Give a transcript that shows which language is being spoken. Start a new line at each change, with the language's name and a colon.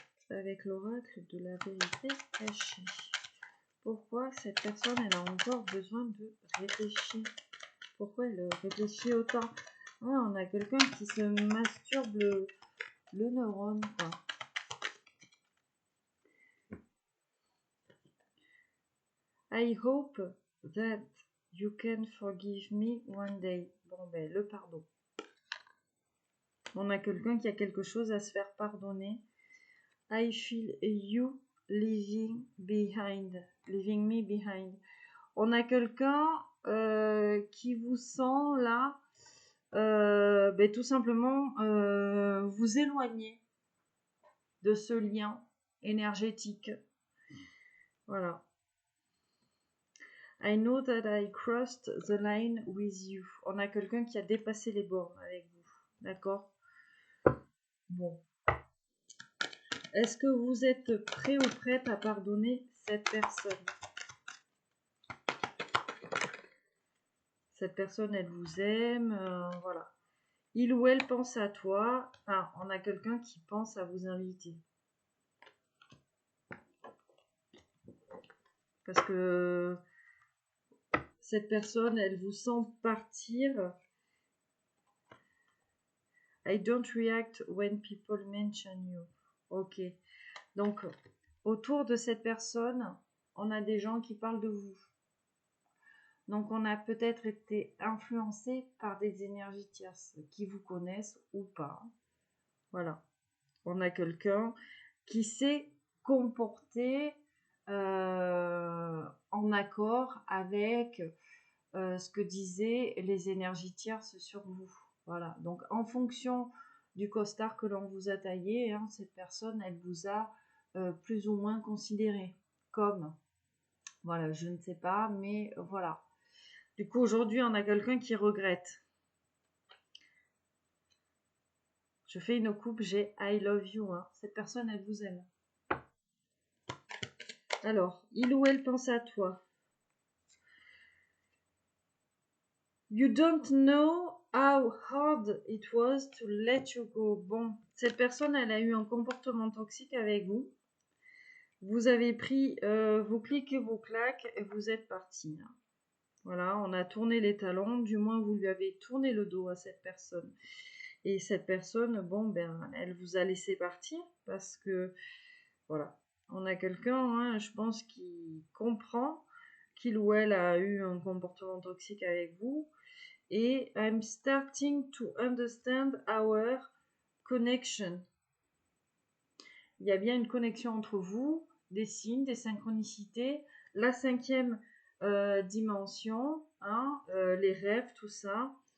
French: Avec l'oracle de la vérité cachée. Pourquoi cette personne, elle a encore besoin de réfléchir? Pourquoi elle réfléchit autant? On a quelqu'un qui se masturbe le neurone, quoi.
English: I hope that you can forgive me one day.
French: Bon, ben, le pardon. On a quelqu'un qui a quelque chose à se faire pardonner.
English: I feel you leaving me behind.
French: On a quelqu'un qui vous sent là, ben, tout simplement vous éloigner de ce lien énergétique. Voilà.
English: I know that I crossed the line with you.
French: On a quelqu'un qui a dépassé les bornes avec vous. D'accord? Bon. Est-ce que vous êtes prêt ou prête à pardonner cette personne? Cette personne, elle vous aime, voilà. Il ou elle pense à toi. Enfin, on a quelqu'un qui pense à vous inviter. Parce que cette personne, elle vous sent partir.
English: I don't react when people mention you. Ok.
French: Donc, autour de cette personne, on a des gens qui parlent de vous. Donc, on a peut-être été influencé par des énergies tierces qui vous connaissent ou pas. Voilà. On a quelqu'un qui s'est comporté en accord avec ce que disaient les énergies tierces sur vous. Voilà. Donc, en fonction du costard que l'on vous a taillé, hein, cette personne, elle vous a plus ou moins considéré comme, voilà, je ne sais pas, mais voilà. Du coup, aujourd'hui, on a quelqu'un qui regrette. Je fais une coupe, j'ai
English: I love you.
French: Hein. Cette personne, elle vous aime. Alors, il ou elle pense à toi.
English: You don't know how hard it was to let you go.
French: Bon, cette personne, elle a eu un comportement toxique avec vous. Vous avez pris vos clics et vos claques et vous êtes parti. Voilà, on a tourné les talons, du moins vous lui avez tourné le dos à cette personne. Et cette personne, bon, ben, elle vous a laissé partir parce que, voilà, on a quelqu'un, hein, je pense, qui comprend qu'il ou elle a eu un comportement toxique avec vous.
English: Et I'm starting to understand our connection.
French: Il y a bien une connexion entre vous, des signes, des synchronicités, la 5e dimension, hein, les rêves, tout ça.